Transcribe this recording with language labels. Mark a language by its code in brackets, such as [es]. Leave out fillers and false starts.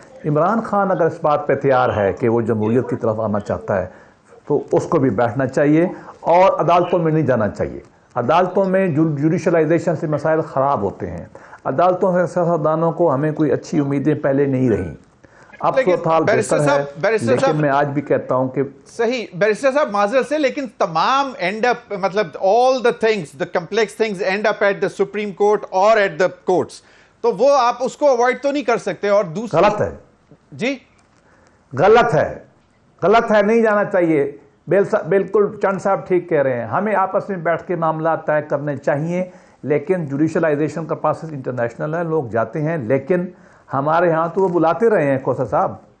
[ur] عمران خان اگر اس بات پہ تیار ہے کہ وہ جمہوریت کی طرف آنا چاہتا ہے تو اس کو بھی بیٹھنا چاہیے اور عدالتوں میں نہیں جانا چاہیے. عدالتوں میں جوڈیشلائزیشن سے مسائل خراب ہوتے ہیں. عدالتوں سے سیاستدانوں کو ہمیں کوئی اچھی امیدیں پہلے نہیں رہیں. اب صورتحال بہتر ہے, لیکن میں آج بھی کہتا ہوں کہ صحیح. بیرسٹر صاحب معذرت سے, لیکن تمام اینڈ اپ مطلب [en] all the things, the complex things end up at the Supreme Court or at the courts. [ur] تو وہ آپ اس کو اوائڈ تو نہیں کر سکتے. اور دوسری غلط ہے, جی غلط ہے, نہیں جانا چاہیے. بالکل چند صاحب ٹھیک کہہ رہے ہیں, ہمیں آپس میں بیٹھ کے معاملات طے کرنے چاہیے. لیکن جوڈیشلائزیشن کا پروسیس انٹرنیشنل ہے, لوگ جاتے ہیں, لیکن ہمارے ہاں تو وہ بلاتے رہے ہیں کھوسا صاحب